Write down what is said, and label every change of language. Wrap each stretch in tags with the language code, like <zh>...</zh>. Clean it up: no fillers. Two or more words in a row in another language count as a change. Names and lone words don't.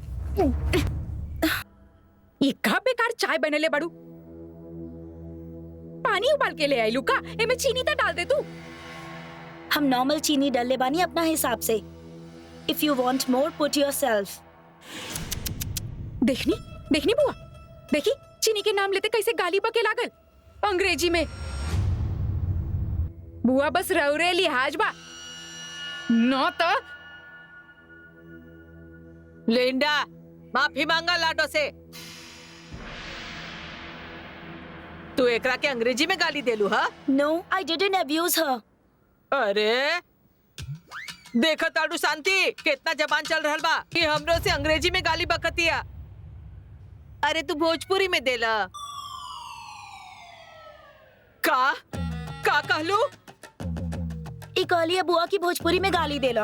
<bho>ये का बेकार चाय बनेले बड़ू। पानी उबाल के ले आई लू का, एमे चीनी तो डाल दे तू। हम नॉर्मल चीनी डालले बानी अपना हिसाब से।</bho> <en>If you want more put yourself.</en> <bho>देखनी देखनी बुआ, देखी चीनी के नाम लेते कैसे गाली बके लागल अंग्रेजी में। बुआ बस रौरे लिहाज बा न तो। लिंडा, माफी मांगा लाडो से। तू एकरा के अंग्रेजी में गाली देलू हा?</bho> <en>No, I didn't abuse her.</en> <bho>अरे देखा ताड़ू शांति, कितना जबान चल रहल बा कि हमरो से अंग्रेजी में गाली बकतिया। अरे तू भोजपुरी में देला का कहलू? ई कहलिए बुआ की भोजपुरी में गाली देला।</bho>